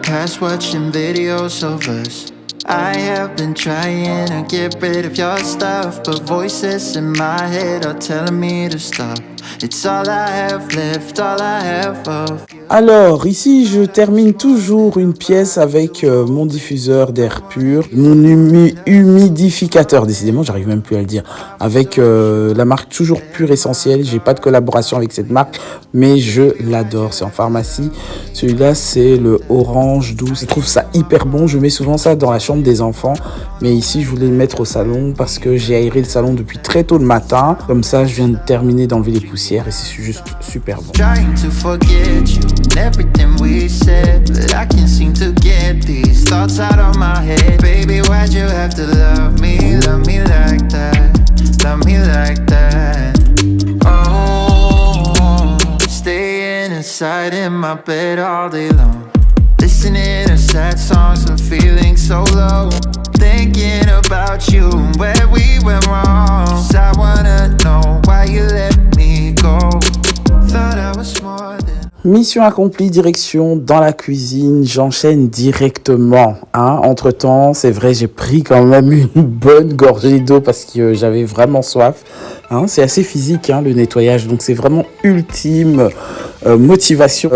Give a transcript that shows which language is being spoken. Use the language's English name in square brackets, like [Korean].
[English] past watching videos of us. I have been trying to get rid of your stuff, but voices in my head are telling me to stop. It's all I have left, all I have of you. [French] Alors, ici, je termine toujours une pièce avec mon diffuseur d'air pur, mon humidificateur, décidément, j'arrive même plus à le dire, avec la marque Toujours Pur Essentiel. J'ai pas de collaboration avec cette marque, mais je l'adore. C'est en pharmacie. Celui-là, c'est le orange douce. Je trouve ça hyper bon. Je mets souvent ça dans la chambre des enfants, mais ici, je voulais le mettre au salon parce que j'ai aéré le salon depuis très tôt le matin. Comme ça, je viens de terminer d'enlever les poussières et c'est juste super bon. [English] Trying to forget you and everything we said, but I can't seem to get these thoughts out of my head. Baby, why'd you have to love me like that, love me like that? Oh, staying inside in my bed all day long, listening to sad songs and feeling so low, thinking about you and where we went wrong. 'Cause I wanna know why you let me go. Thought I was more than. [French] Mission accomplie, direction dans la cuisine, j'enchaîne directement. Entre temps, c'est vrai, j'ai pris quand même une bonne gorgée d'eau parce que j'avais vraiment soif. C'est assez physique le nettoyage, donc c'est vraiment ultime motivation.